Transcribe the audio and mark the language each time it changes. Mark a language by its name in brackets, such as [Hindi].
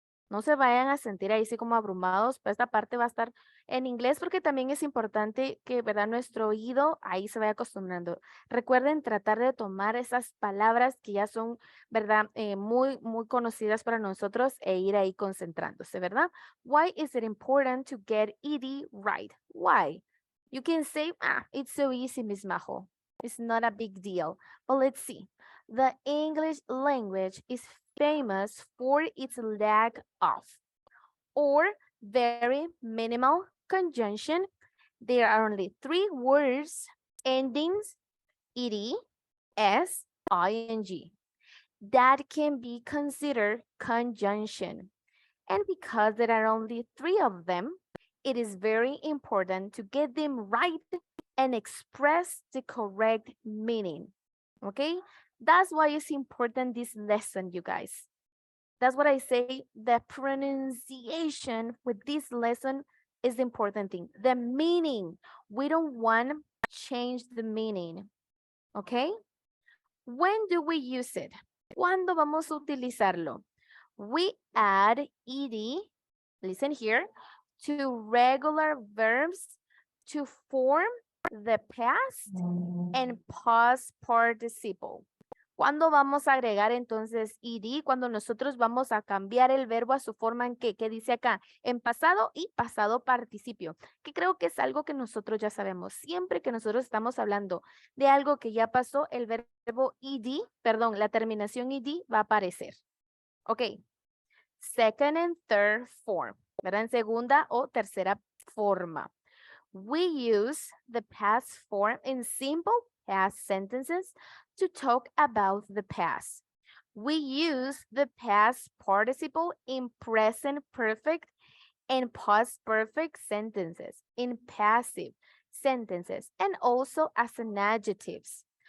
[Spanish] No se vayan a sentir ahí así como abrumados, pero esta parte va a estar en inglés porque también es importante que, ¿verdad? Nuestro oído ahí se vaya acostumbrando. Recuerden tratar de tomar esas palabras que ya son, ¿verdad? Muy conocidas para nosotros e ir ahí concentrándose, ¿verdad? [English] Why is it important to get ed right? Why? You can say, it's so easy, Miss Majo. It's not a big deal. But let's see. The English language is famous for its lack of or very minimal conjunction. There are only 3 words endings ed, s, ing that can be considered conjunction. And because there are only 3 of them, it is very important to get them right and express the correct meaning. Okay? That's why it's important this lesson, you guys. That's what I say, the pronunciation with this lesson is the important thing. The meaning, we don't want to change the meaning, okay? When do we use it? [Spanish] ¿Cuándo vamos a utilizarlo? [English] We add ed, listen here, to regular verbs to form the past and past participle. [Spanish] ¿Cuándo vamos a agregar entonces ed? Cuando nosotros vamos a cambiar el verbo a su forma en ¿qué dice acá? En pasado y pasado participio, que creo que es algo que nosotros ya sabemos. Siempre que nosotros estamos hablando de algo que ya pasó, el verbo ed, perdón, la terminación ed va a aparecer. Ok. [English] Second and third form, [Spanish] ¿verdad? En segunda o tercera forma. [English] We use the past form in simple past sentences to talk about the past. We use the past participle in present perfect and past perfect sentences, in passive sentences, and also as an adjectives.